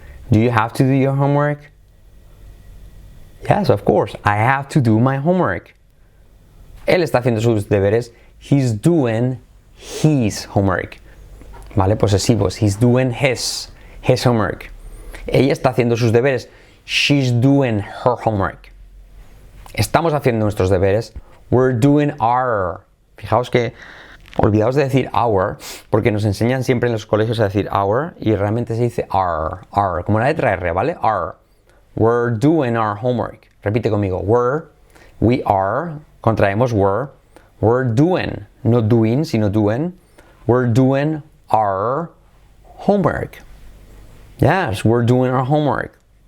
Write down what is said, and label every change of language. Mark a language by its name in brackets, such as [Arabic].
[English] Do you have to do your homework? Yes, of course. I have to do my homework. [Spanish] Él está haciendo sus deberes. [English] He's doing his homework. [Spanish] ¿Vale? Posesivos. [English] He's doing his homework. [Spanish] Ella está haciendo sus deberes. [English] She's doing her homework. [Spanish] Estamos haciendo nuestros deberes. [English] We're doing our. [Spanish] Fijaos que olvidaos de decir our, porque nos enseñan siempre en los colegios a decir our y realmente se dice our, como la letra R, ¿vale? [English] Our. We're doing our homework. [Spanish] Repite conmigo. [English] We are, contraemos we're doing, no doing, sino doing we're doing our homework. Yes, we're doing our homework.